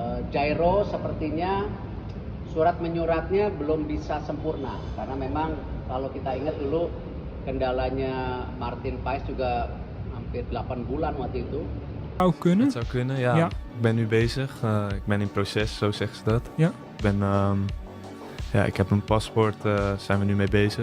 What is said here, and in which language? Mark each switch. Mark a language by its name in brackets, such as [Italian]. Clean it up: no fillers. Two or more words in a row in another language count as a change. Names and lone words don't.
[Indonesian] Jairo sepertinya surat menyuratnya belum bisa sempurna karena memang kalau kita ingat dulu kendalanya Martin Paes juga hampir 8 bulan waktu itu. [Dutch] Zou kunnen. Het zou kunnen, ja. Ja. Ik ben nu bezig. Ik ben in proces, zo zeggen ze dat. Ja. Ik ben, ik heb een paspoort, zijn we nu mee bezig.